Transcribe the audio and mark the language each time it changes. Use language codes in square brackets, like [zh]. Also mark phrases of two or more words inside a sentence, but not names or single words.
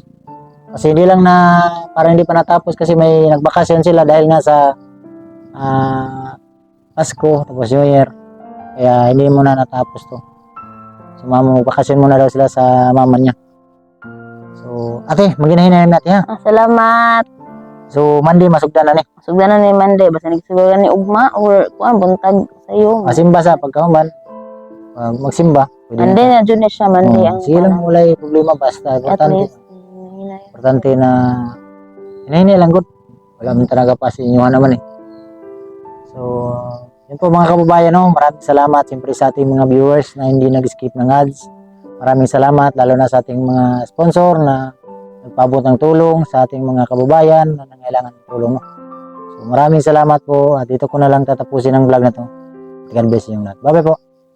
[tl] Kasi hindi lang na parang hindi pa natapos kasi may nagbakasyon sila dahil nga sa Pasko tapos New Year. Kaya hindi muna natapos to. So mama, magbakasyon muna daw sila sa mama niya. So ate, maghinahinayin natin, ha. Salamat. [ceb] So Monday masugdan na ni. Sugdan na ni Monday basta nagsugaran ni ugma or kuan buntag sayo. Masimba sa pagkahuman. Magsimba. Pwede Monday na jud na siya Monday ang sige lang, wala problema basta. [en] at least [ceb] Importante na hinahinay lang, good. [tl] Wala man talaga pa sa inyo naman eh. So, yun po mga kababayan, no? Maraming salamat siyempre sa ating mga viewers na hindi nag-skip ng ads. Maraming salamat lalo na sa ating mga sponsor na nagpaabot ng tulong sa ating mga kababayan na nangailangan ng tulong, no? So, maraming salamat po at dito ko na lang tatapusin ang vlog na to. [en] God bless you [tl] lahat. Bye-bye po.